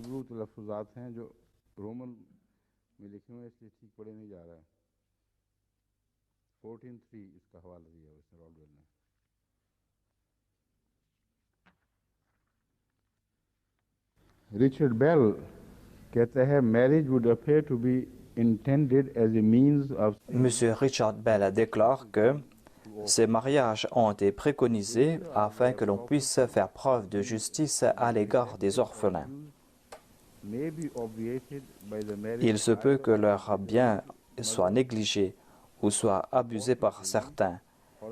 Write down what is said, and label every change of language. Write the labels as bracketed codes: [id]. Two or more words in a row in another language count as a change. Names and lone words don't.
[en] Richard Bell [hi] कहता है [en] marriage would appear to be intended as a means of [fr] Monsieur Richard Bell déclare que ces mariages ont été préconisés afin que l'on puisse faire preuve de justice à l'égard des orphelins. Il se peut que leurs biens soient négligés ou soient abusés par certains.